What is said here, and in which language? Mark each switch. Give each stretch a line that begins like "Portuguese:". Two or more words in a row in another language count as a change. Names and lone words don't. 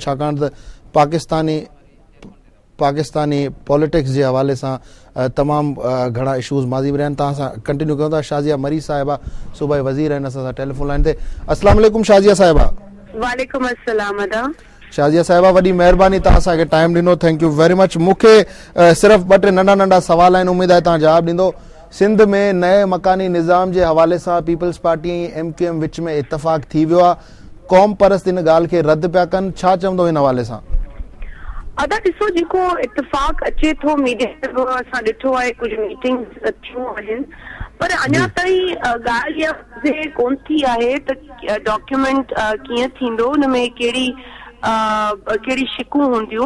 Sindhi: छाकाणि त पाकिस्तानी पॉलिटिक्स जे हवाले सां तमामु घणा इशूज़ माज़ी में रहिया आहिनि। तव्हां सां कंटिन्यू कयूं था। शाज़िया मरी साहिबा सूबाई वज़ीर आहिनि असां सां टेलीफोन लाइन ते।
Arabic: السلام عليكم
Sindhi: शाज़िया साहिबा।
Arabic: وعليكم السلام अदा।
Sindhi: शाज़िया साहिबा, वॾी महिरबानी तव्हां असांखे टाइम ॾिनो,
English: Thank you very much.
Sindhi: मूंखे सिर्फ़ु 2-3 नंढा सवाल आहिनि, उमेद आहे तव्हां जवाबु ॾींदो। सिंध में नए मकानी निज़ाम जे हवाले सां पीपल्स पार्टी ऐं MQM विच में इतफ़ाक़ थी वियो आहे, क़ौम परस्त इन ॻाल्हि खे रद्द पिया कनि, छा चवंदो हिन हवाले सां? अदा ॾिसो, जेको इतफ़ाक़ अचे थो मीडिया में असां ॾिठो आहे, कुझु मीटिंग्स थियूं आहिनि, पर अञा ताईं ॻाल्हि इहा कोन थी आहे त डॉक्यूमेंट कीअं थींदो, हुन में कहिड़ी शिकूं हूंदियूं।